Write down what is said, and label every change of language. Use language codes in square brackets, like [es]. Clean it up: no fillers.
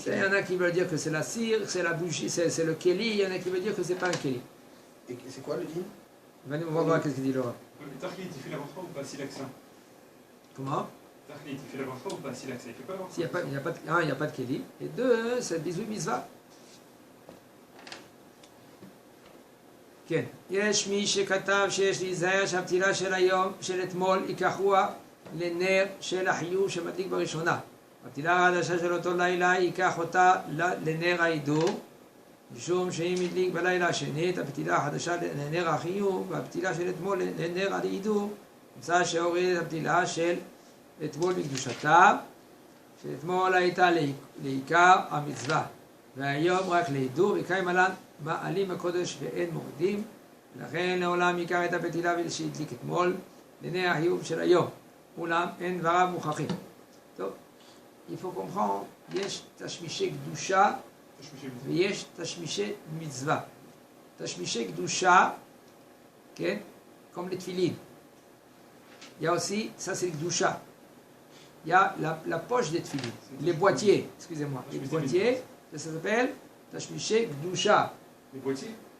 [fr] Il y en a qui veulent dire que c'est la cire, c'est la bougie, c'est le kéli, il y en a qui veulent dire que c'est pas un kéli. Et c'est quoi le din? Venez, on va voir qu'est-ce qu'il dit le Rav. Tachlit, il fait la bracha ou pas s'il a que ça? Comment? Tachlit, il fait la bracha ou pas s'il a que ça? Il fait pas la bracha? S'il n'y a pas de kéli. Et deux, c'est bisou mitzvah. [he] כן, יש מי שכתב שיש להיזהר שהפתילה של היום, של אתמול, ייקחוה לנר של החיוב שמדליק בראשונה. הפתילה החדשה של אותו לילה ייקח אותה לנר ההידור, משום שאם הדליק בלילה השני את הפתילה החדשה לנר החיוב, והפתילה של אתמול לנר ההידור, נמצא שהוריד את הפתילה של אתמול בקדושתה, שאתמול הייתה לעיקר המצווה, והיום רק להידור, וקיים עלן מעלים הקודש ואין מורידים, ולכן לעולם ייקח את הפתילה שהדליק אתמול לנר החיוב של היום, אולם אין דבריו מוכחים. טוב, [fr] il faut comprendre, [he] יש תשמישי קדושה ויש תשמישי מצווה. תשמישי קדושה, כן, [fr] comme les tefilines. Il y a aussi, ça c'est le קדושה. Il y a la poche des tefilines, les boîtiers, excusez-moi, les boîtiers, ça s'appelle [he] תשמישי קדושה. [fr] Les boîtiers?